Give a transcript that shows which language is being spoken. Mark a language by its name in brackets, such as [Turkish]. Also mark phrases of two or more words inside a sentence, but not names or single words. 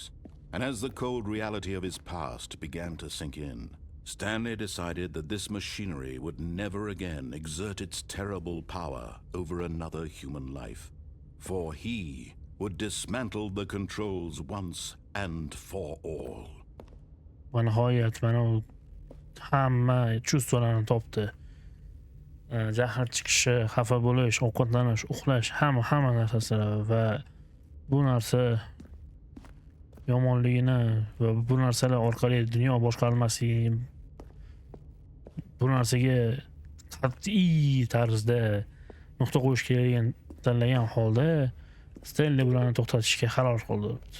[English] And as the cold reality of his past began to sink in, Stanley decided that this machinery would never again exert its terrible power over another human life. For he would dismantle the controls once and for all. [Uzbek] Nihoyat mana u hamma chuvstvalarni topdi. Jahl chiqishi, xafa bo'lish, ovqatlanish, uxlash, hamma narsasi va bu narsa yomonligini va bu narsalar orqali dunyo boshqarilmasligi, bu narsaga qat'iy tarzda nuqta qo'yish kerakligini tanlagan holda Stanley bularni to'xtatishga qaror qildi.